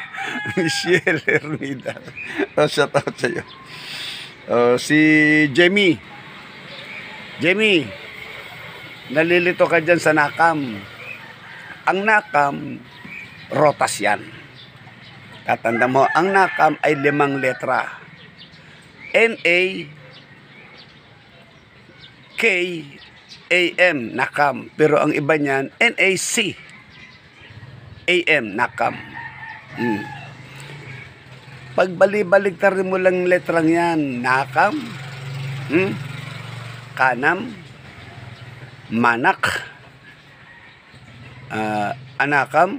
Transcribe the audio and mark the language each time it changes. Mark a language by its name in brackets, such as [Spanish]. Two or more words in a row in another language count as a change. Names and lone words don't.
[Filipino] Michelle Hermida. Shout out sa iyo. Si Jamie, nalilito ka dyan sa nakam. Ang nakam, rotas yan. Tatanda mo, ang nakam ay 5 letra. N-A-K-A-M, nakam. Pero ang iba niyan, N-A-C-A-M, nakam. Pagbali-baligtarin mo lang letrang yan, nakam, kanam, manak, anakam.